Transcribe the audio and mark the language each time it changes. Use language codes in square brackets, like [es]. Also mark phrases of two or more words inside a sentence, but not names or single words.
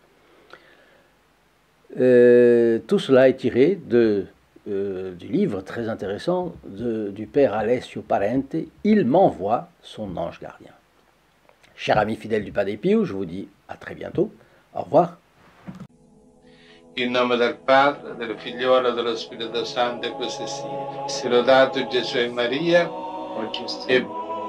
[fr] Tout cela est tiré du livre très intéressant du père Alessio Parente, « Il m'envoie son ange gardien ». Chers amis fidèles du Padre Pio, je vous dis à très bientôt. Au revoir. [it] In nome del Padre, del Figliolo e dello Spirito Santo, e così sia. Sia lodato Gesù e Maria, e